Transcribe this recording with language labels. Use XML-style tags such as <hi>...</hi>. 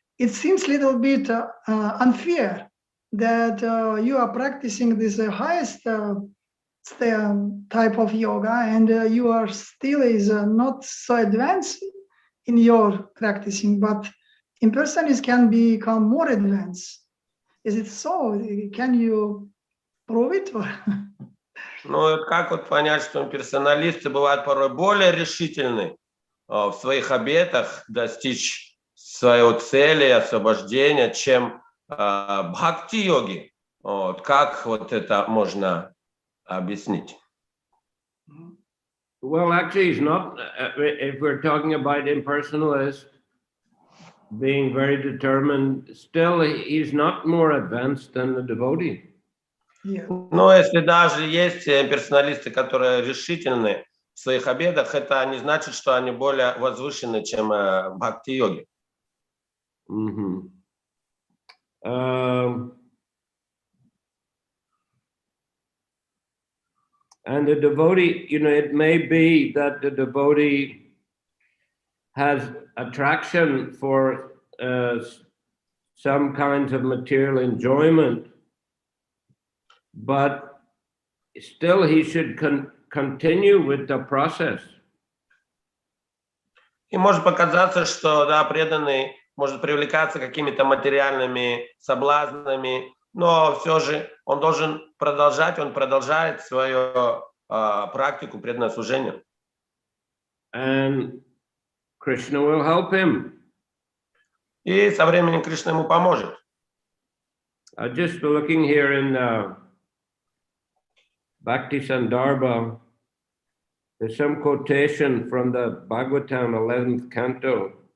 <en>It seems a little bit unfair that you are practicing this highest type of yoga, and you are still not so advanced in your practicing, but impersonalists can become more advanced. Is it so? Can you prove it?</en> <ru>Как вот понять, что персоналисты бывают порой более решительны, в своих обетах достичь своей цели, освобождения, чем бхакти-йоги. Вот, как вот это можно объяснить?</ru> <en>Well, actually, he's not. If we're talking about impersonalist being very determined, still he's not more advanced than the devotee. Yeah.</en> <ru>Но если даже есть персоналисты, которые решительны в своих обетах, это не значит, что они более возвышены, чем бхакти-йоги. Mm-hmm.</ru> <en>And the devotee, it may be that the devotee has attraction for some kinds of material enjoyment, but still he should continue with the process.</en> <ru>И может показаться, что да, преданный может привлекаться какими-то материальными соблазнами, но все же он должен продолжать, он продолжает свою практику преданного служения.</ru> <en>And Krishna will help him.</en> <ru>И со временем Кришна ему поможет.</ru> <en>Just looking here in Bhakti Sandarbha, there's some quotation from the Bhagavatam 11th canto.</en>